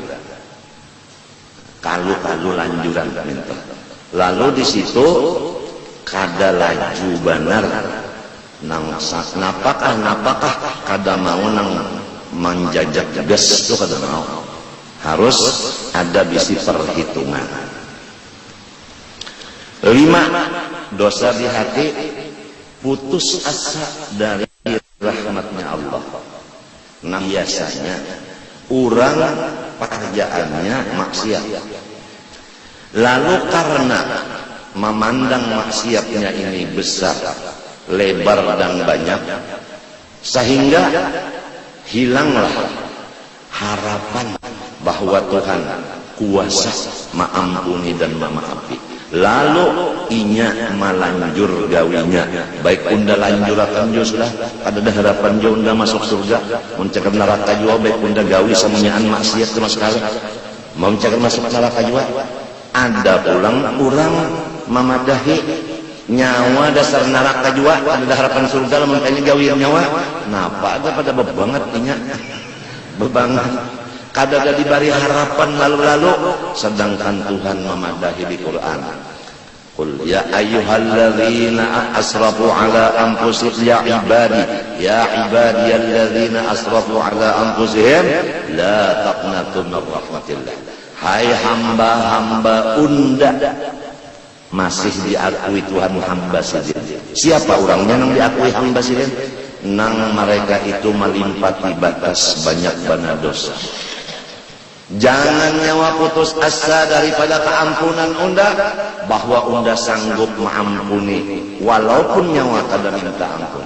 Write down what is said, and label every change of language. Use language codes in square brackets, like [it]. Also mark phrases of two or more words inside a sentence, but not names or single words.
[bjn] Kalau lanjuran minta. Lalu di situ kada laju benar nang napakah kada mau nang menjajak gas itu kada mau. Harus ada bisi perhitungan. [id] 5, dosa di hati, putus asa dari rahmatnya Allah. Nah biasanya orang pekerjaannya maksiat, lalu karena memandang maksiatnya ini besar, lebar dan banyak, sehingga hilanglah harapan bahwa Tuhan kuasa mengampuni dan memaafi. [bjn] Lalu inya melanjur gawinya, baik unda lanjurakan jo sudah, ada harapan jo unda masuk surga, mencegah neraka jua, baik unda gawi semuanyaan maksiat sama sekali, mau mencegah masuk neraka jua. Ada pulang orang memadahi nyawa dasar neraka jua, ada harapan surga, makanya gawi nyawa, napa ada pada bebanget inya, bebanget. Kada ada diberi harapan lalu-lalu, sedangkan Tuhan memadahi di Quran. [ar] قل يا أيها الذين أسرفوا على أنفسهم يا عبادي الذين أسرفوا على أنفسهم لا تقنطوا من رحمة الله. [bjn] Hai hamba-hamba unda, masih diakui Tuhan hamba saja. Siapa orangnya yang diakui hamba saja? Nang mereka itu melimpati batas banyak bana dosa. Jangan nyawa putus asa daripada keampunan unda, bahwa unda sanggup mengampuni walaupun nyawa kada minta ampun.